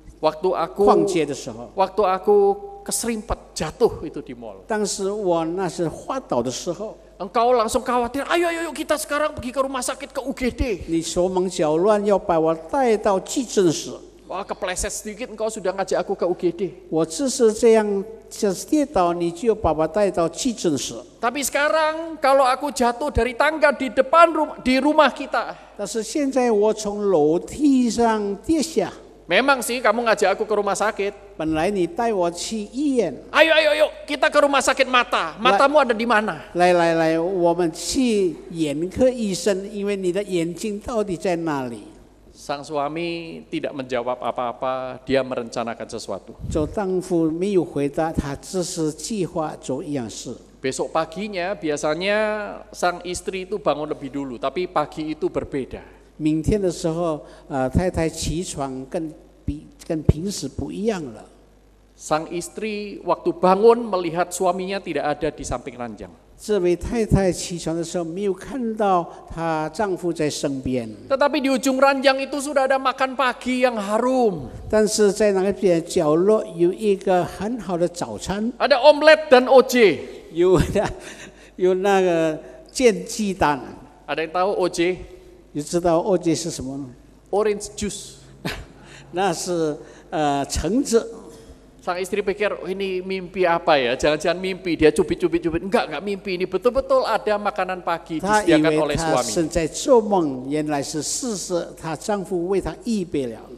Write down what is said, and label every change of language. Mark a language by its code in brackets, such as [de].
[id] Waktu [zh] 逛街的时候， [id] aku keserimpet jatuh itu di mall. [zh] 当时我那是滑倒的时候， [id] Engkau langsung khawatir, ayo kita sekarang pergi ke rumah sakit ke UGD. [zh] 你手忙脚乱要把我带到急诊室。 [id] Wah, kepleset sedikit engkau sudah ngajak aku ke UGD. [zh] 我只是这样，就是跌倒，你就把我带到急诊室。 [id] Tapi sekarang kalau aku jatuh dari tangga di depan di rumah kita. [zh] 但是现在我从楼梯上跌下， [id] Memang sih kamu ngajak aku ke rumah sakit. [zh] 本来你带我去医院， [id] Ayo kita ke rumah sakit mata. Matamu ada di mana? [zh] 来，我们去眼科医生，因为你的眼睛到底在哪里？ [id] Sang suami tidak menjawab apa-apa, dia merencanakan sesuatu. [zh] 做丈夫没有回答，他只是计划做一样事。 [id] Besok paginya biasanya sang istri itu bangun lebih dulu, tapi pagi itu berbeda. [zh] 明天的时候，太太起床跟平时不一样了。 [id] Sang istri waktu bangun melihat suaminya tidak ada di samping ranjang. [zh] 这位太太起床的时候没有看到她丈夫在身边， [id] Tetapi di ujung ranjang itu sudah ada makan pagi yang harum. [zh] 但是在那个边角落有一个很好的早餐， [id] Ada omelet dan OJ. [zh] 有那个煎鸡蛋， [id] Ada yang tahu OJ? [zh] 你知道 OJ 是什么呢？ [en] Orange juice. [zh] 那是橙子。 [id] Sang istri pikir, oh, ini mimpi apa ya? Jangan-jangan mimpi, dia cubit-cubit. Enggak mimpi, ini betul-betul ada makanan pagi [zh] 她以 [id] disediakan [zh] 为 [id] oleh [zh] 她 [id] suami. [zh] 正在做梦，原来是事实，她丈夫为她预备了。